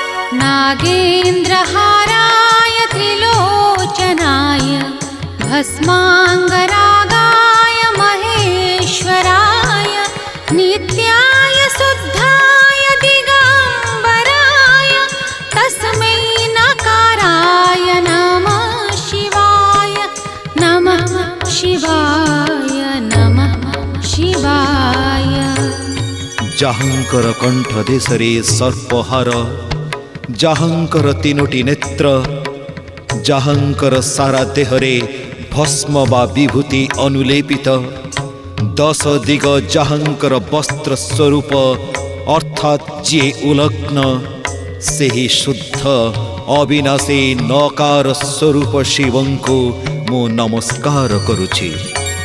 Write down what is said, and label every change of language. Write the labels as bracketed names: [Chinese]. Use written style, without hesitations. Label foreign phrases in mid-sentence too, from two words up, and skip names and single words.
[Sanskrit] नागेन्द्रहाराय त्रिलोचनाय भस्माङ्गरागाय महेश्वराय नित्याय शुद्धाय दिगम्बराय तस्मै नकाराय नमः शिवाय नमः शिवाय नमः शिवाय। [Odia] ଯାହାଙ୍କର କଣ୍ଠ ଦେଶରେ ସର୍ପହାର, ଯାହାଙ୍କର ତିନୋଟି ନେତ୍ର, ଯାହାଙ୍କର ସାରା ଦେହରେ ଭସ୍ମ ବା ବିଭୂତି ଅନୁଲେପିତ, 10 ଦିଗ ଯାହାଙ୍କର ବସ୍ତ୍ର ସ୍ୱରୂପ ଅର୍ଥାତ ଯେ ଉଲଗ୍ନ ସେହି ଶୁଦ୍ଧ ଅବିନାଶୀ ନକାର ସ୍ୱରୂପ ଶିବଙ୍କୁ ମୁଁ ନମସ୍କାର କରୁଛି।